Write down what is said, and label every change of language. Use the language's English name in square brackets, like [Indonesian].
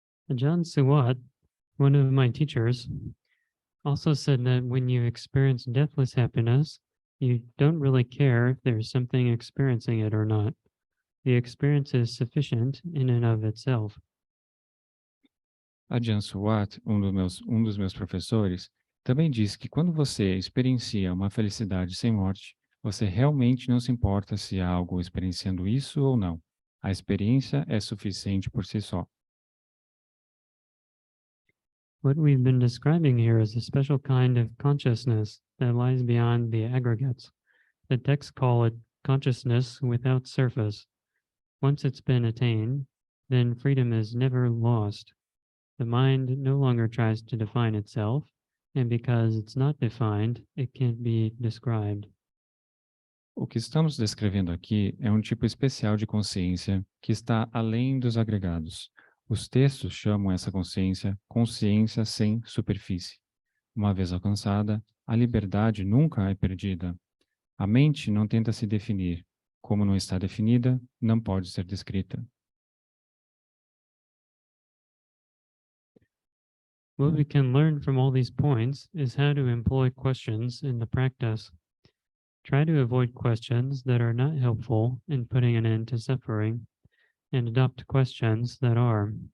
[English] Ajahn Suwat, one of my teachers, also said that when you experience deathless happiness, you don't really care if there's something experiencing it or not. The experience is sufficient in and of itself. [Portuguese] Ajahn Suwat, um dos meus professores, também disse que quando você experiencia uma felicidade sem morte, você realmente não se importa se há algo experienciando isso ou não. A experiência é suficiente por si só. [English] What we've been describing here is a special kind of consciousness that lies beyond the aggregates. The texts call it consciousness without surface. Once it's been attained, then freedom is never lost. The mind no longer tries to define itself, and because it's not defined, it can't be described. [Portuguese] O que estamos descrevendo aqui é um tipo especial de consciência que está além dos agregados. Os textos chamam essa consciência consciência sem superfície. Uma vez alcançada, a liberdade nunca é perdida. A mente não tenta se definir. Como não está definida, não pode ser descrita. [English] What we can learn from all these points is how to employ questions in the practice. Try to avoid questions that are not helpful in putting an end to suffering, and adopt questions that are.